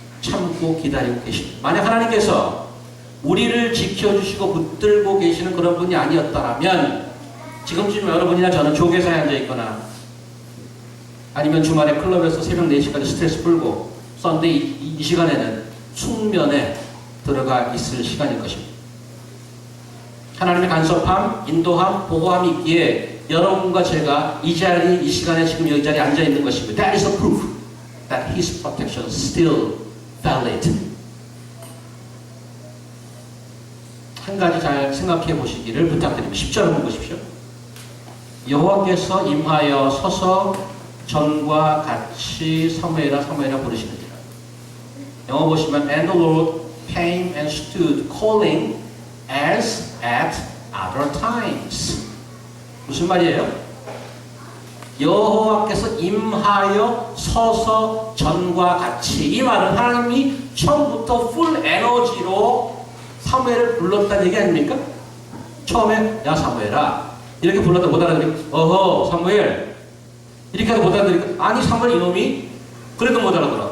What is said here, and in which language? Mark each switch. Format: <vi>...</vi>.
<ko>참고 기다리고 계십니다. 만약 하나님께서 우리를 지켜주시고 붙들고 계시는 그런 분이 아니었다면 지금쯤 여러분이나 저는 조계사에 앉아있거나 아니면 주말에 클럽에서 새벽 4시까지 스트레스 풀고 썬데이 이 시간에는 숙면에 들어가 있을 시간일 것입니다. 하나님의 간섭함, 인도함, 보호함이 있기에 여러분과 제가 이 자리, 이 시간에 지금 여기 자리에 앉아있는 것입니다.</ko> <en>That is a proof that His protection is still valid.</en> <ko>한 가지 잘 생각해 보시기를 부탁드립니다. 10절 한번 보십시오. 여호와께서 임하여 서서 전과 같이 사무엘아 사무엘아 부르시느니라. 영어 보시면</ko> <en>And the Lord came and stood calling as at other times.</en> <ko>무슨 말이에요? 여호와께서 임하여 서서 전과 같이. 이 말은 하나님이 처음부터 풀 에너지로 사무엘을 불렀다는 얘기 아닙니까? 처음에 야 사무엘아 이렇게 불렀다 못 알아들으니까 어허 사무엘 이렇게 해도 못 알아들으니까 아니 사무엘 이놈이 그래도 못 알아들어.</ko>